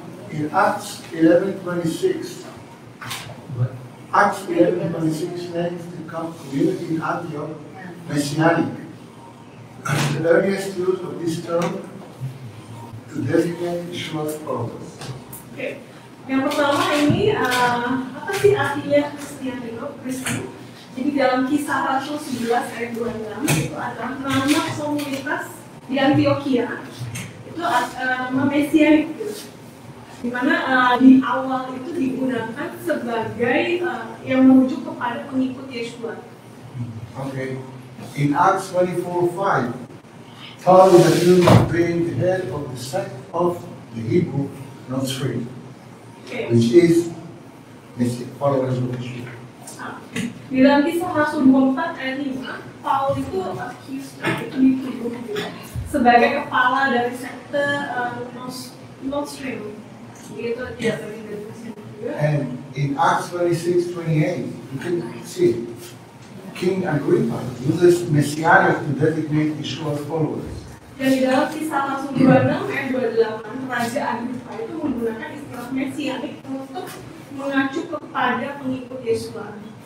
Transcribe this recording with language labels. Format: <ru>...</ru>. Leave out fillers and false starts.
<en>In Acts 11:26, Acts 11:26 names the community in Antioch Messianic. The earliest use of this term to designate Yeshua's followers. Oke.</en> <id>Yang pertama ini apa sih artinya Kristiani itu? Kristen. Jadi dalam Kisah Rasul 11 ayat 26 itu adalah nama komunitas di Antioquia. Itu nama Messianic gitu. Dimana di awal itu digunakan sebagai yang merujuk kepada pengikut Yeshua. Okay.</id> <en>In Acts 24:5, Paul is accused of being the head of the sect of the Hebrew Nazarene, which is followers of Yeshua.</en> <id>Di dalam Kisah Rasul 24 ayat 5, Paul itu</id> <en>accused,</en> <id>itu dituduh sebagai kepala dari sekte Nazarene. Gitu dia bagi dari Kristen juga.</id> <en>And in Acts 26:28, you can see King Agrippa uses Messianic to designate Yeshua's followers.</en> <id>Dan di dalam Kisah Rasul 26 ayat 28, Raja Agrippa itu menggunakan istilah Messianic untuk mengacu kepada pengikut Yeshua.</id>